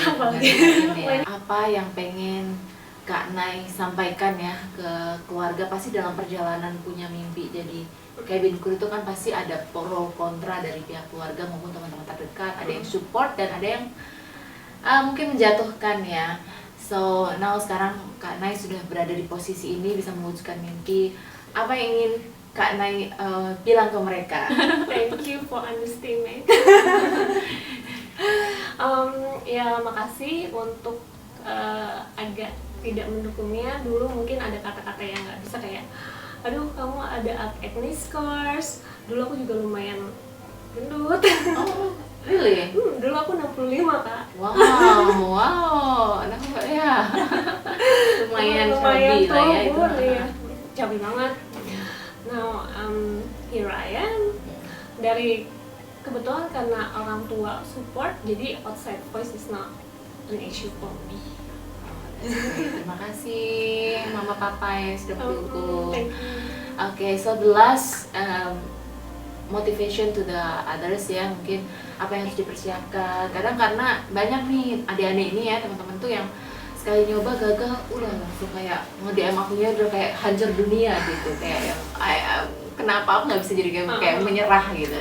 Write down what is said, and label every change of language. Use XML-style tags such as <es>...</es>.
<id>Ngerjain ya. Apa yang pengen Kak Nay sampaikan ya ke keluarga, pasti dalam perjalanan punya mimpi jadi cabin crew itu kan pasti ada pro kontra dari pihak keluarga maupun teman-teman terdekat, ada yang support dan ada yang mungkin menjatuhkan ya.</id> <en>So now</en> <id>sekarang Kak Nay sudah berada di posisi ini, bisa mewujudkan mimpi. Apa yang ingin Kak Nay bilang ke mereka?</id> <en>Thank you for understanding.</en> <id>Ya makasih untuk agak tidak mendukungnya. Dulu mungkin ada kata-kata yang nggak bisa kayak, aduh kamu ada acne scars. Dulu aku juga lumayan gendut.</id> <en>Oh, really?</en> <id>Dulu aku 65 Kak. Wow, anak ya. Lumayan chubby lah ya itu. Ya. Chubby banget.</id> <en>Now here I am.</en> <id>Dari kebetulan karena orang tua</id> <en>support, jadi outside voice is not an issue for me.</en> <id>Terima kasih Mama Papa yang sudah mendukung.</id> <en>Thank you. Oke, so the last motivation to the others ya,</en> <id>mungkin apa yang harus dipersiapkan. Kadang karena banyak nih adik-adik ini ya, teman-teman tuh yang sekali nyoba gagal, udah langsung kayak nge-DM akunya udah kayak hancur dunia gitu, kayak yang kenapa aku nggak bisa jadi kayak menyerah gitu.</id>